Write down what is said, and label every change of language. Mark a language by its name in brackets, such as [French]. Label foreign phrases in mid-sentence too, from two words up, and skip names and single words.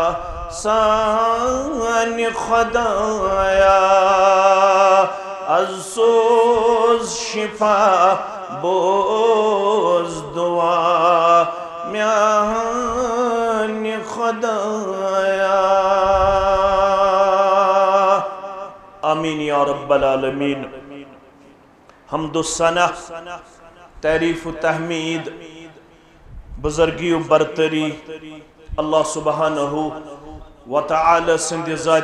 [Kashmiri] سانہِ خۄدایا از سوز شفا بوز دعا میٛانہِ خۄدایا [Arabic] آمین یا رب [Kashmiri] العالمین حمد و ثنا تعریف و تحمید بزرگی و برتری [Arabic] اللہ سبحانہ و تعالی [Kashmiri] سند ذات